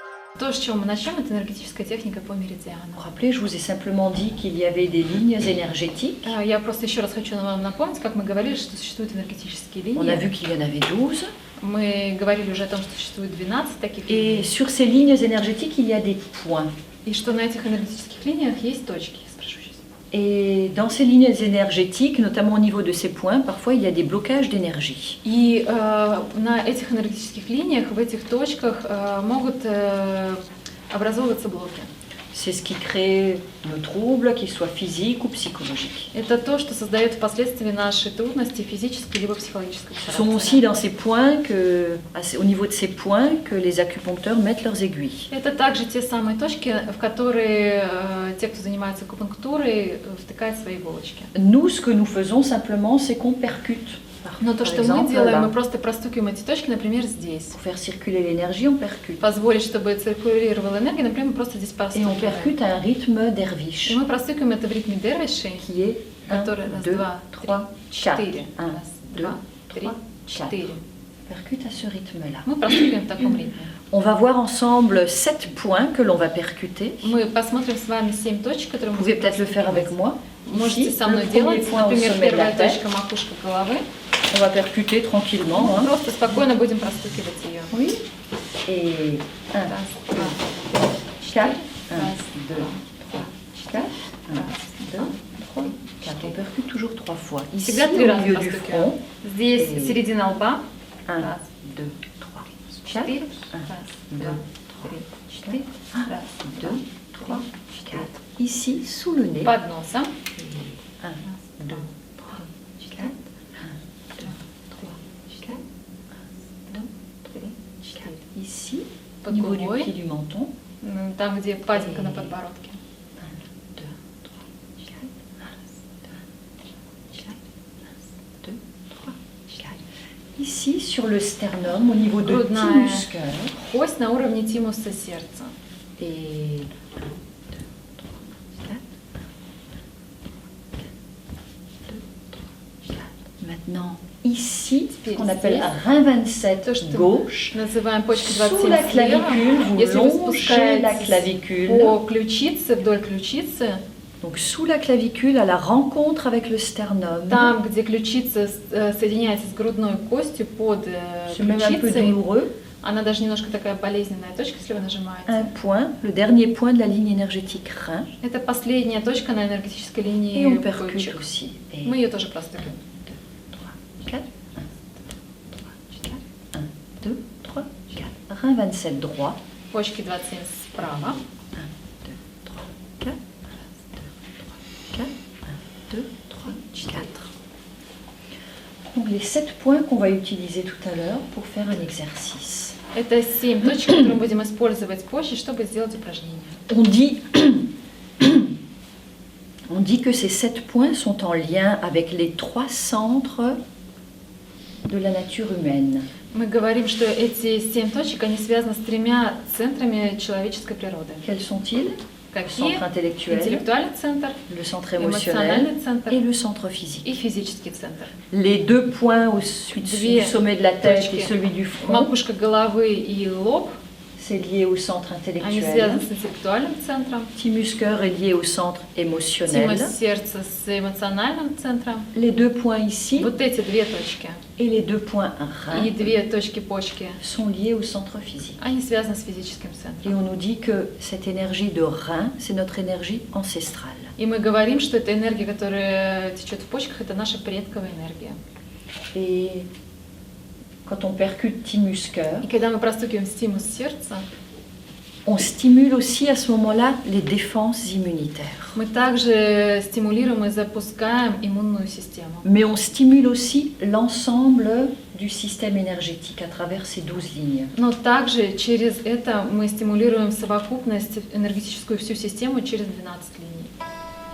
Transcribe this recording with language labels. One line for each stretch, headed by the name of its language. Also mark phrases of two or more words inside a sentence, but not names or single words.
Russian: То, с чего мы начнем, это энергетическая техника по
French: Vous
Russian: меридиану.
French: vous rappelez, je vous ai simplement dit qu'il y avait des lignes énergétiques.
Russian: Я просто еще раз хочу вам напомнить, как мы говорили, что существуют энергетические
French: On a vu
Russian: линии.
French: qu'il y en avait 12.
Russian: Мы говорили уже о том, что существует 12 таких
French: Et
Russian: линий.
French: sur ces lignes énergétiques, il y a des points.
Russian: И что на этих энергетических линиях есть точки. Спрошу сейчас.
French: Et dans ces lignes énergétiques, notamment au niveau de ces points, parfois il y a des blocages d'énergie.
Russian: И на этих энергетических линиях, в этих точках могут образовываться блоки.
French: C'est ce qui crée nos troubles, qu'ils soient physiques ou psychologiques.
Russian: Это то, что создает впоследствии наши трудности физической либо психологического
French: Ce sont aussi
Russian: характера.
French: dans ces points au niveau de ces points que les acupuncteurs mettent leurs aiguilles.
Russian: Это также те самые точки, в которые те, кто занимается акупунктурой, втыкают свои иголочки.
French: Nous, ce que nous faisons simplement, c'est qu'on percute.
Russian: Но то,
French: Par
Russian: что мы
French: exemple,
Russian: делаем,
French: là,
Russian: мы просто простукиваем эти точки, например, здесь.
French: pour faire circuler l'énergie, on percute.
Russian: Позволить, чтобы циркулировала энергия, например, мы просто здесь
French: Et on
Russian: простукиваем.
French: percute à un rythme
Russian: И
French: derviche,
Russian: мы простукиваем это в ритме дервишей,
French: qui est 1,
Russian: который раз,
French: 2,
Russian: два,
French: 3, 4.
Russian: 4.
French: 1,
Russian: Раз,
French: 2,
Russian: два, три,
French: 3, 4.
Russian: 4.
French: Percute à ce rythme-là.
Russian: Мы простукиваем в таком ритме.
French: On va voir ensemble 7 points que l'on va percuter.
Russian: Мы посмотрим с вами 7 точек, которые
French: Vous
Russian: мы
French: pouvez
Russian: будем
French: peut-être le faire avec
Russian: простукивать.
French: moi.
Russian: Можете
French: Ici,
Russian: со мной
French: le premier
Russian: делать.
French: point au
Russian: Например,
French: sommet de la
Russian: первая
French: tête.
Russian: точка макушка головы.
French: On va percuter tranquillement.
Russian: Мы
French: hein.
Russian: просто спокойно будем простукивать ее.
French: Oui. Et 1,
Russian: Раз, два,
French: 4, 1,
Russian: раз,
French: 2, 3, 4, 1, 2, 3, 4. On percute toujours 3 fois. Ici,
Russian: Всегда
French: au
Russian: 3 раза
French: milieu du
Russian: простукиваем.
French: front.
Russian: Здесь И- середина лба.
French: 1,
Russian: Раз,
French: 2, 3, 4.
Russian: 4.
French: 1,
Russian: Раз,
French: 2,
Russian: два, 3, 4. Раз,
French: 2, 3, 4.
Russian: 4.
French: Ici, sous le nez.
Russian: Под носом.
French: 1, 2, 3, 4. 1, 2, 3, 4.
Russian: 1, 2, 3, 4.
French: Ici, au
Russian: Под
French: niveau du
Russian: губой.
French: pied du menton.
Russian: Там, где впадинка на подбородке. 1, 2, 3, 4. 1, 2, 3, 4.
French: Ici, sur le sternum, au niveau de
Russian: Грудная.
French: thymus cœur.
Russian: Кость на уровне тимуса сердца.
French: Et 1, 2, 3, 4. Maintenant, ici, ce qu'on appelle rein 27
Russian: То, что
French: gauche,
Russian: называем почкой
French: sous la
Russian: 27 слева.
French: clavicule, vous
Russian: Если вы
French: longez la
Russian: спускаетесь
French: clavicule.
Russian: по ключице, вдоль ключицы,
French: Donc sous la clavicule, à la rencontre avec le sternum.
Russian: там, где ключица соединяется с грудной костью под
French: C'est même un peu
Russian: ключицей,
French: douloureux.
Russian: она даже немножко такая болезненная точка, если вы нажимаете.
French: Un point, le dernier point de la ligne énergétique rein.
Russian: Это последняя точка на энергетической
French: Et on
Russian: линии
French: percute
Russian: почек.
French: aussi. Et
Russian: Мы ее тоже простукиваем. 3, 4, 1, 2, 3, 4.
French: Rein 27 droit.
Russian: Почки 27 справа. 1, 2, 3, 4. 1, 2, 3, 4.
French: Donc les 7 points qu'on va utiliser tout à l'heure pour faire un exercice.
Russian: Это 7 точек, которые мы будем использовать позже, чтобы сделать упражнение.
French: On dit que ces 7 points sont en lien avec les 3 centres de la nature humaine.
Russian: Мы говорим, что эти 7 точек, они связаны с 3 центрами человеческой природы.
French: Quels sont-ils? Le
Russian: Какие?
French: centre intellectuel,
Russian: Интеллектуальный центр,
French: le centre émotionnel
Russian: эмоциональный центр
French: et le centre physique.
Russian: и физический центр.
French: Les 2 points au
Russian: Две
French: sommet de la tête
Russian: точки.
French: et celui du front,
Russian: Макушка головы и лоб,
French: c'est lié au centre
Russian: они
French: intellectuel.
Russian: связаны с интеллектуальным центром.
French: Thymus cœur est lié au centre émotionnel.
Russian: Тимус сердца с эмоциональным центром.
French: Les 2 points ici
Russian: Вот эти 2 точки
French: et les 2 points rein
Russian: и 2 точки почки,
French: sont liés au centre physique.
Russian: они связаны с физическим
French: Et
Russian: центром.
French: on nous dit que cette énergie de rein, c'est notre énergie ancestrale.
Russian: И мы говорим, что эта энергия, которая течет в почках, это наша предковая энергия.
French: Et quand on percute thymus cœur,
Russian: И когда мы простукиваем стимус сердца,
French: on stimule aussi à ce moment-là les défenses immunitaires.
Russian: мы также стимулируем и запускаем иммунную систему.
French: Mais on stimule aussi l'ensemble du système énergétique à travers ces 12 lignes.
Russian: Но также через это мы стимулируем совокупность, энергетическую всю систему через 12 линий.